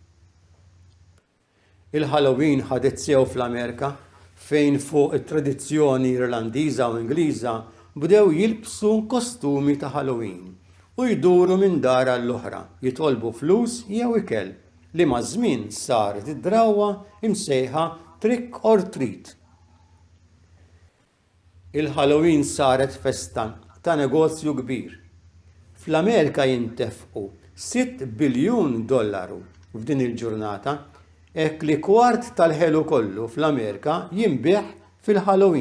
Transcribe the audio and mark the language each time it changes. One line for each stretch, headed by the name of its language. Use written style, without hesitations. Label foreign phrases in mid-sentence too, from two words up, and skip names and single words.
Maltese: Il-Halloween ħadet sew fl-Amerika fejn fuq it-tradizzjoni Irlandiża u Ingliża bdew jilbsu kostumi ta' Halloween u jduru minn dar għall-oħra jitolbu flus jew ikel li ma' żmien saret id-drawwa imsejħa
English: trick or treat.
Maltese: Il-Halloween saret festa ta' negozju kbir. Fl-Amerika jintefqu $6 biljun f'din il-ġurnata hekk li kwart tal-ħelu kollu fl-Amerika jinbieħ fil-Halloween.